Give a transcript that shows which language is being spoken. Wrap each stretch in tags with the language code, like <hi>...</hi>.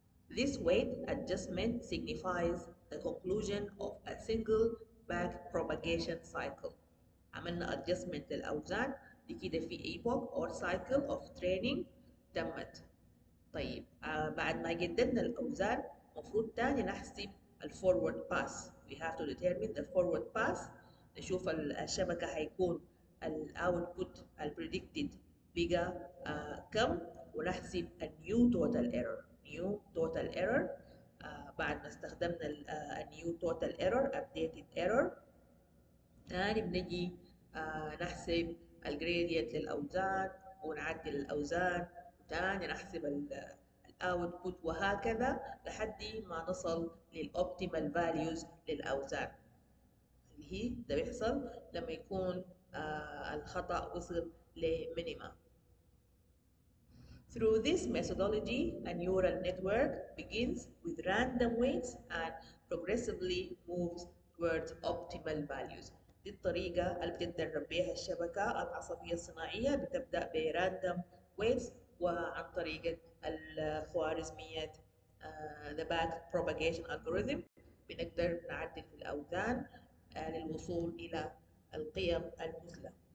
<en>This weight adjustment signifies the conclusion of a single backpropagation cycle.</en> <ar>عملنا adjustment للأوزان لكده في</ar> <en>epoch or cycle of training</en> <ar>تمت. طيب بعد ما جددنا الأوزان، مفروض تاني نحسب الفورورد باس.</ar> <en>We have to determine the forward pass.</en> <ar>نشوف الشبكة هيكون الاوتبوت البريدكتد بقى كم، ونحسب النيو توتال ايرور. نيو توتال ايرور بعد ما استخدمنا النيو توتال ايرور ابديتد ايرور، تاني بنجي نحسب الجريدينت للاوزان ونعدل الاوزان، وتاني نحسب الاوتبوت، وهكذا لحد ما نصل للاوبتيمال فاليوز للاوزان، اللي هي ده بيحصل لما يكون الخطأ وصل لمينيما.</ar> <en>Through this methodology, a neural network begins with random weights and progressively moves towards optimal values.</en> <ar>دي الطريقة اللي بتتدرب بها الشبكة العصبية الصناعية، بتبدأ براندوم ويتس، وعن طريق الخوارزميات the backpropagation algorithm بنقدر نعدل في الأوزان للوصول إلى القيم المثلى.</ar>